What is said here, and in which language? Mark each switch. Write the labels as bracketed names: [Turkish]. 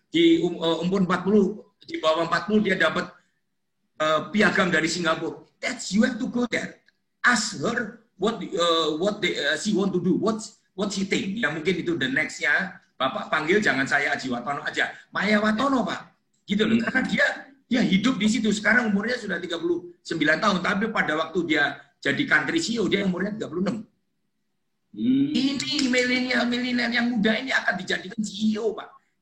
[Indonesian] Di umur 40, di bawah 40 dia dapat piagam dari Singapura. [English] You have to go there. Ask her what she want to do, what she think. [Indonesian] Ya mungkin itu the next-nya. Bapak panggil jangan saya Aji Watono aja, Maya Watono Pak, gitu loh. Karena dia hidup di situ. Sekarang umurnya sudah 39 tahun, tapi pada waktu dia jadi country CEO dia umurnya 36. Ini milenial yang muda ini akan dijadikan CEO Pak.